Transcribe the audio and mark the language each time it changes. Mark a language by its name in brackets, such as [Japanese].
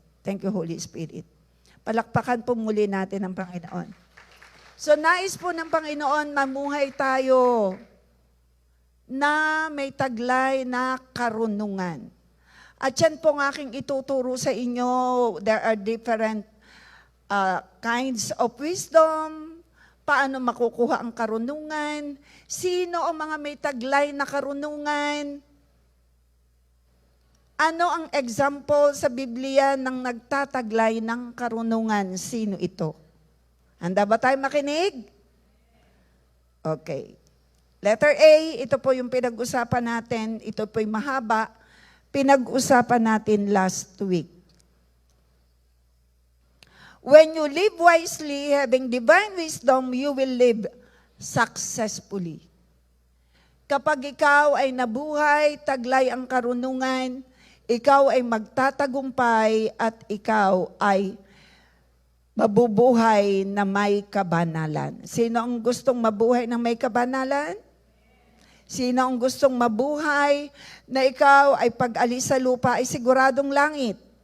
[English] Thank you, Holy Spirit. [Filipino] Palakpakan po muli natin ang Panginoon. So, nais po ng Panginoon, mamuhay tayo na may taglay na karunungan. At yan po ang aking ituturo sa inyo. [English] There are different kinds of wisdom. [Filipino] Paano makukuha ang karunungan? Sino ang mga may taglay na karunungan? Ano ang example sa Biblia ng nagtataglay ng karunungan? Sino ito? Handa ba tayo makinig? Okay. Letter A, ito po yung pinag-usapan natin. Ito po yung mahaba. Pinag-usapan natin last week. [English] When you live wisely, having divine wisdom, you will live successfully. [Filipino] Kapag ikaw ay nabuhay, taglay ang karunungan, ikaw ay magtatagumpay at ikaw ay mabubuhay na may kabanalan. Sino ang gustong mabuhay na may kabanalan? Sino ang gustong mabuhay na ikaw ay pag-alis sa lupa ay siguradong langit?